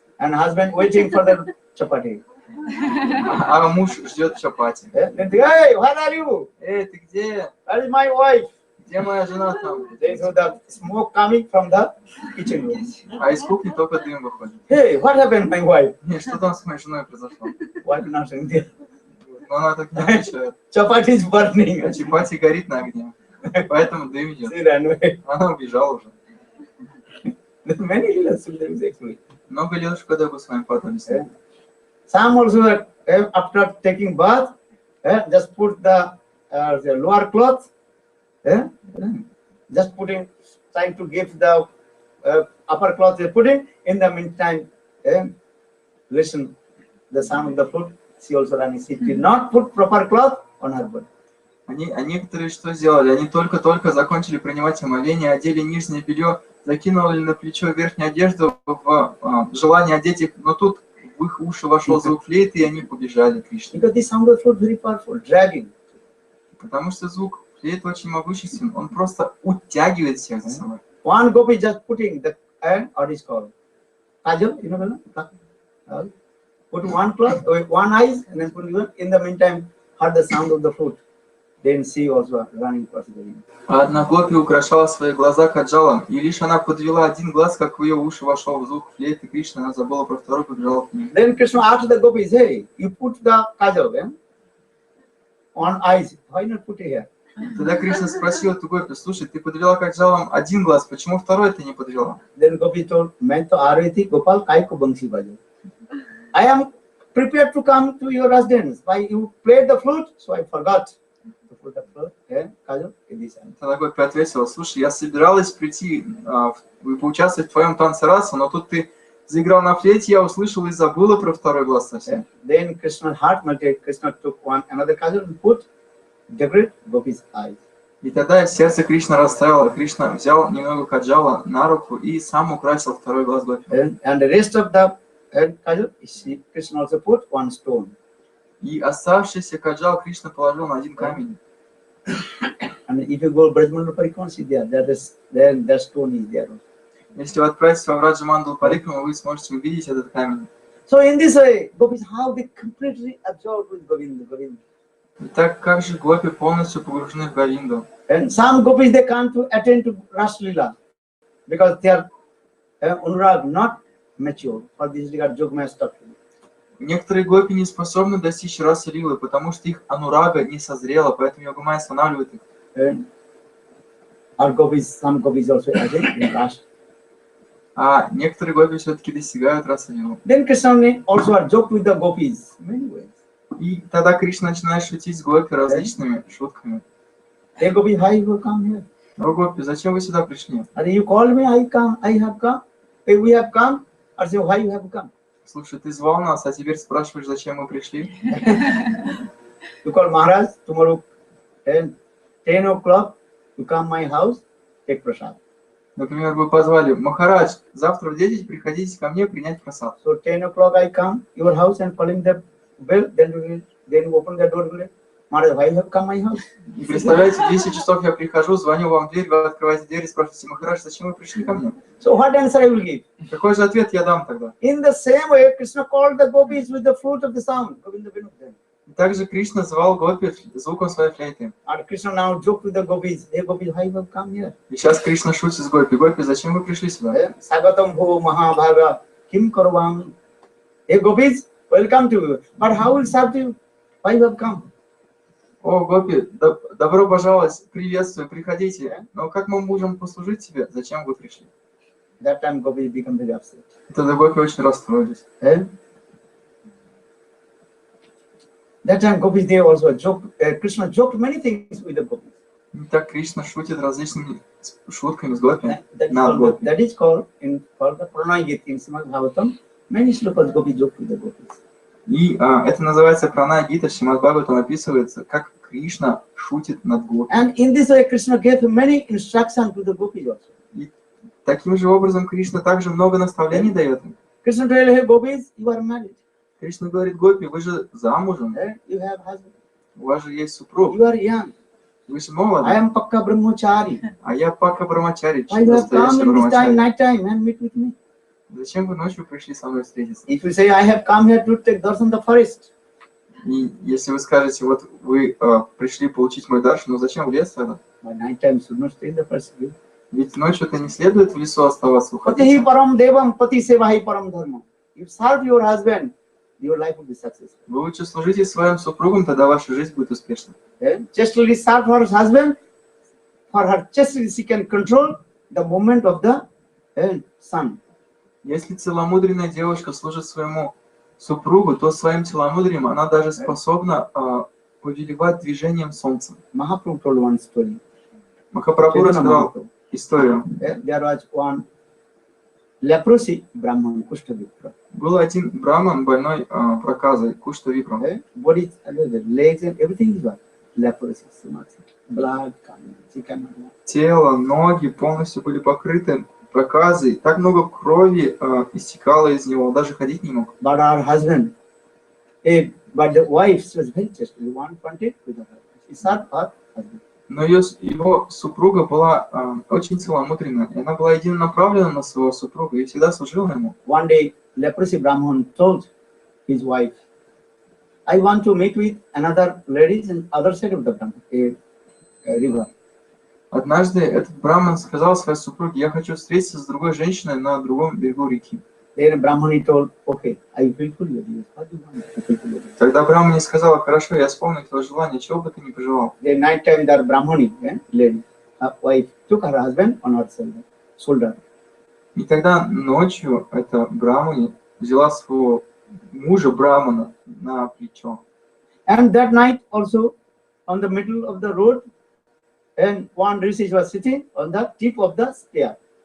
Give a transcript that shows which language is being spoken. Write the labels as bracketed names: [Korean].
[English] And husband waiting for the chapati. [Russian] А муж ждет чапати. [English] Then they, hey, where are you? [Russian] Эй, ты где? [English] That is my wife. [Russian] Где моя жена там? [English] There is the smoke coming from the kitchen room. [Russian] А из кухни только дым выходит. [English] Hey, what happened, my wife? [Russian] Не, что там с моей женой произошло? [English] Wife not saying there. [Russian] Но она так не отвечает. [English] Chapati is burning. [Russian] А чапати горит на огне. Поэтому дым идет. [English] She ran away. [Russian] Она убежала уже. [English] There are many little children actually. [Russian] Много лет, когда вы с вами падались. [English] Some also after taking bath, just put the lower cloth, just putting, trying to give the upper cloth they're putting. In the meantime, listen the sound of the flute. She also ran. She did not put proper cloth on her body. [Russian] А некоторые что сделали? Они только-только закончили принимать омовение, одели нижнее белье, закинули на плечо верхнюю одежду в желание одеть их, но тут в их уши вошел звук флейты, и они побежали к Кришне. [English] Because the sound of the flute very powerful, dragging. [Russian] Потому что звук флейты очень могущественен, он просто утягивает всех за собой. [English] One gopi just putting the what is called kajal, you know, put one cloth, one eyes, and then put it in the meantime, heard the sound of the flute. Then she also running across the room. [Russian] А одна гопи украшала свои глаза каджалом, и лишь она подвела один глаз, как в ее уши вошел звук флейты Кришны, она забыла про второй, побежала к ней. [English] Then Krishna asked the gopis, hey, you put the kajal on eyes, why not put it here? [Russian] Тогда Кришна спросил эту гопи, слушай, ты подвела каджалом один глаз, почему второй ты не подвела? [English] Then gopi told, [Hindi] मैं तो आ रही थी गोपाल काय को बंसी बजाओ. [English] I am prepared to come to your residence. Why you played the flute, so I forgot. [Russian] Тогда гопи ответила, слушай, я собиралась прийти и поучаствовать в твоем танце раса, но тут ты заиграл на флейте, я услышала и забыла про второй глаз совсем. [English] Then Krishna's heart melted. Krishna took another kajal and put decorate gopi's eyes. [Russian] И тогда сердце Кришны растаяло, Кришна взял немного каджала на руку и сам украсил второй глаз гопи. [English] And the rest of the kajal, Krishna also put one stone. [Russian] И оставшийся каджал Кришна положил на один камень. [English] And if you go Brajmandal Parikram, see there, then that stone is there. [Russian] Если вы отправитесь во Враджамандал Парикраму, вы сможете увидеть этот камень. [English] So in this way, gopis, how they completely absorbed with Govinda. [Russian] Итак, как же гопи полностью погружены в Говинду? [English] And some gopis, they can't attend to Raslila because their anurag not mature. For this regard, Jogmaya structure. [Russian] Некоторые гопи не способны достичь расы Лилы, потому что их анурага не созрела, поэтому Йогамая останавливает их. [English] Some gopis also attend in Ras. [Russian] А некоторые гопи все-таки достигают расы Лилы. [English] Then Krishna also joked with the gopis many ways. [Russian] И тогда Кришна начинает шутить с гопи различными шутками. [English] Hey gopi, why you come here? [Russian] О, гопи, зачем вы сюда пришли? [English] You called me, I have come. Hey, we have come. I say, why you have come? [Russian] Слушай, ты звал нас, а теперь спрашиваешь, зачем мы пришли? [English] You call Maharaj tomorrow 10 o'clock. You come my house, take prasad. [Russian] Например, вы позвали, Махарадж, завтра в 10 приходите ко мне принять прасад. [English] So 10 o'clock I come your house and calling the bell, then you open the door. Maharaj, why you have come my house? [Russian] И представляете, в 10 часов я прихожу, звоню вам в дверь, вы открываете дверь и спрашиваете, Махарадж, зачем вы пришли ко мне? [English] So what answer I will give? [Russian] Какой же ответ я дам тогда? [English] In the same way, Krishna called the gopis with the flute of the sound. [Russian] Также Кришна звал гопи звуком своей флейты. [English] And Krishna now joked with the gopis. Hey gopis, why you have come here? [Russian] И сейчас Кришна шутит с гопи. Гопи, зачем вы пришли сюда? [Sanskrit] Sagatam ho mahabhaga kim karvam. [English] Hey gopis, welcome to you. But how will serve you? Why you have come? [Russian] О, гопи, добро пожаловать, приветствую, приходите. Но как мы можем послужить тебе? Зачем вы пришли? [English] That time gopis become very upset. [Russian] Тогда гопи очень расстроились. [English] That time gopis they also joked. Krishna joked many things with the gopis. [Russian] И так Кришна шутит различными шутками с гопи. Над гопи. [English] That is called for the Pranay Gita in Srimad Bhagavatam. Many slokas gopis joked with the gopis. [Russian] И это называется Пранай Гита, в Шримад Бхагаватам описывается, как Кришна шутит над гопи. [English] And in this way, Krishna gave many instructions to the gopis also. [Russian] И таким же образом Кришна также много наставлений дает им. [English] Krishna told, hey gopis, you are married. [Russian] Кришна говорит, гопи, вы же замужем, [English] You have husband. [Russian] у вас же есть супруг, [English] You are young. [Russian] вы же молоды, [English] I am Pakka Brahmachari. [Russian] а я Пака Брамачари, [English] Why you have come [Russian] настоящий [English] in this time, night time, and meet with me? [Russian] Зачем вы ночью пришли со мной встретиться? [English] If you say, I have come here to take darshan the forest, [Russian] И если вы скажете, вот вы пришли получить мой дарш, но зачем в лес тогда? [English] By night time should not stay in the first view. [Russian] Ведь ночью-то не следует в лесу оставаться, [Sanskrit] Patihi [Russian] уходить. [Sanskrit] param devam pati sevahi param dharma. [English] You serve your husband, your life will be successful. [Russian] Вы лучше служите своим супругам, тогда ваша жизнь будет успешной. [English] Chastely serve her husband. For her chastely she can control the movement of the sun. [Russian] Если целомудренная девушка служит своему супругу, то своим целомудрием она даже способна повелевать движением солнца. [English] Mahaprabhu told one story. [Russian] Махапрабху рассказал историю. [English] There was one leprosy Brahman, Kushta-vipra. [Russian] Был один браман, больной проказой, Кушта-випром. [English] Body, the legs and everything is what? Leprosy, blood coming, she cannot walk. [Russian] Тело, ноги полностью были покрыты проказой. Так много крови истекало из него, он даже ходить не мог. [English] But our husband, but the wife was very chastely, one wanted with her. She served her husband. [Russian] Но его супруга была очень целомудренна, и она была единонаправлена на своего супруга и всегда служила ему. [English] One day, leprosy Brahman told his wife, I want to meet with another ladies in other side of the river. [Russian] Однажды этот браман сказал своей супруге: я хочу встретиться с другой женщиной на другом берегу реки. [English] Then Brahmani told, okay, I will fulfill your wishes. What do you want to fulfill your wishes? [Russian] Тогда брамани сказала: хорошо, я исполню твое желание, чего бы ты ни пожелал. [English] The night time, that Brahmani, lady, her wife, took her husband on her shoulder. [Russian] И тогда ночью эта брамани взяла своего мужа брамана на плечо. [English] And that night also, on the middle of the road, and one rishi was sitting on the tip of the spear.